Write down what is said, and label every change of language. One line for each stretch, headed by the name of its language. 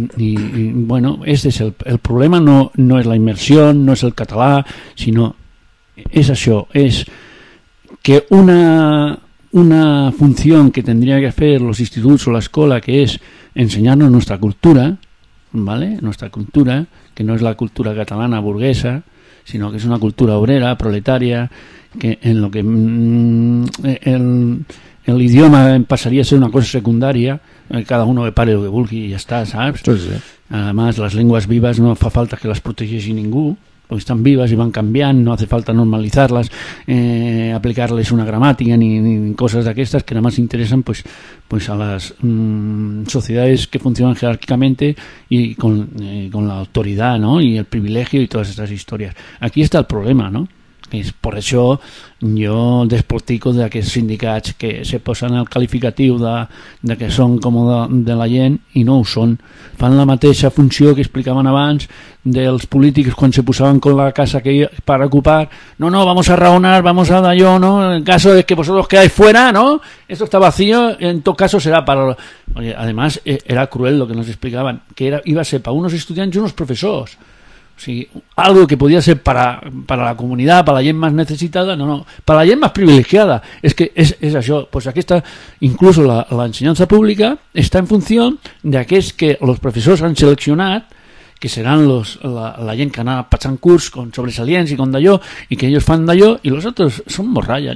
Catalan: I bueno, este és el problema, no és la immersió, no és el català, sinó és això, és que una funció que tindria que fer els instituts o l'escola, que és ensenyar-nos nostra cultura, ¿vale? Nostra cultura, que no és la cultura catalana burguesa, sinó que és una cultura obrera, proletària, que en lo que el idioma passaria a ser una cosa secundària, cada uno que pare el que vulgui i ja està, saps? Sí, sí. A més, les llengües vives no fa falta que les protegeixi ningú,
Spanish: pues están vivas y van cambiando, no hace falta normalizarlas, aplicarles una gramática ni cosas de estas que nada más interesan pues a las sociedades que funcionan jerárquicamente y con la autoridad, ¿no? Y el privilegio y todas estas historias. Aquí está el problema, ¿no?
Catalan: Es por eso yo desportico de aquests sindicats que se posen el qualificatiu de que són com de la gent i no ho són. Fan la mateixa funció que explicaven abans dels polítics quan se posaven con la casa que per ocupar.
Spanish: No, vamos a raonar, vamos a d'allò, ¿no? En caso de que vosotros quedáis fuera, ¿no? Esto está vacío,
Catalan: en tot caso
Spanish: será para... Además, era cruel lo que nos explicaven, que iba a ser para unos estudiants i unos professors.
Catalan: O sigui, algo que podia ser per a la comunitat, per a la gent més necessitada, no, per a la gent més privilegiada. És que és això, pues aquesta, inclús l'ensenyança pública està en funció d'aquests que els professors han seleccionat, que seran la gent que anava passant curs con sobresalients i con d'allò, i que ells fan d'allò, i els altres són morralla.